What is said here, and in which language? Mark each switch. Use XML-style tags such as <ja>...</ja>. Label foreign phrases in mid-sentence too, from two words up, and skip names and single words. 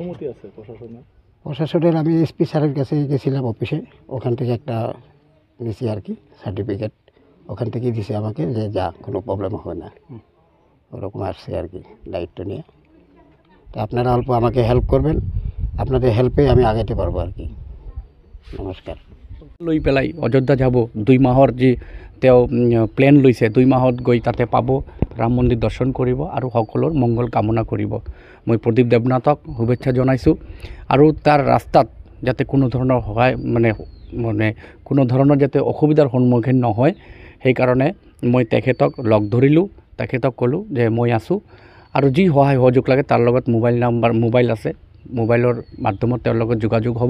<bn>প্রশাসনের আমি এসপি স্যারের কাছে গেছিলাম অফিসে, ওখান থেকে একটা নিছি আর কি সার্টিফিকেট, ওখান থেকেই দিছে আমাকে যে যা কোনো প্রবলেম হবে না, ওরকম আসছে আর কি দায়িত্ব নিয়ে। তো আপনারা অল্প আমাকে হেল্প করবেন, আপনাদের হেল্পে আমি আগাতে পারবো আর কি। নমস্কার।</bn> <as>লৈ পেলাই অযোধ্যা যাব 2 মাহৰ যি তেওঁ প্লেন লৈছে, 2 মাহত গৈ তাতে পাব, ৰাম মন্দিৰ দৰ্শন কৰিব আৰু সকলোৰ মংগল কামনা কৰিব। মই প্ৰদীপ দেৱনাথক শুভেচ্ছা জনাইছোঁ আৰু তাৰ ৰাস্তাত যাতে কোনো ধৰণৰ সহায় মানে কোনো ধৰণৰ যাতে অসুবিধাৰ সন্মুখীন নহয়, সেইকাৰণে মই তেখেতক লগ ধৰিলোঁ, তেখেতক ক'লোঁ যে মই আছোঁ আৰু যি সহায় সহযোগ লাগে তাৰ লগত মোবাইল আছে, মোবাইলৰ মাধ্যমত তেওঁৰ লগত যোগাযোগ হ'ব।</as>